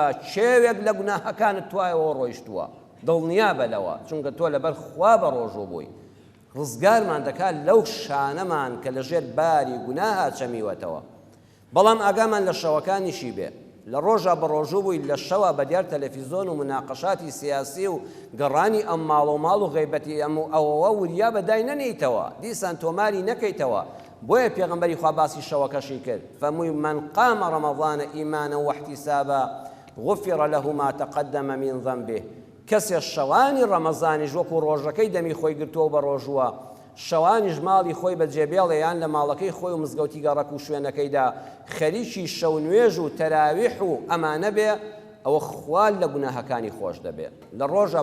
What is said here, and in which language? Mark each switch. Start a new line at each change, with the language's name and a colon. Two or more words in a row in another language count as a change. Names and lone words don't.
Central Kurdish: چێوێک لە گوناهەکانت توایەوە ڕۆیشتووە دڵنیا بە لەوە چونکە تۆ لەبەر خوا بە ڕۆژوو بووی ڕزگارمان دەکات لەو شانەمان کە لەژێر باری گوناها چەمیوەتەوە بەڵام ئاگامان لە شەوەکانیشی بێ لە ڕۆژە بە ڕۆژوو بووی لە شەوە بە دیار تەلەڤیزۆن و مناقەشاتی سیاسی و گەڕانی ئەم ماڵ و ماڵ و غەیبەتی ئەم و ئەوەوە وریا بەدای نەنیتەوە دیسان تۆماری نەکەیتەوە بۆیە پێغەمبەری خوا باسی شەوەکەشی کرد فەرمووی من
Arabic: قام ڕەمەضان ئیمانە واحتیسابا غفر له ما تقدم من ذنبه
Central Kurdish: کەسێ شەوانی ڕەمەزانیش وەکو ڕۆژەکەی دەمی خۆی گرتووە بە ڕۆژووە شەوانیش ماڵی خۆی بە جێبێڵێ یان لە ماڵەکەی خۆی و مزگەوتی گەڕەک و شوێنەکەیدا خەریکی شەو نوێژ و تەراویح و ئەمانە بێ ئەوە خوال لە گوناهەکانی خۆش دەبێت لە ڕۆژە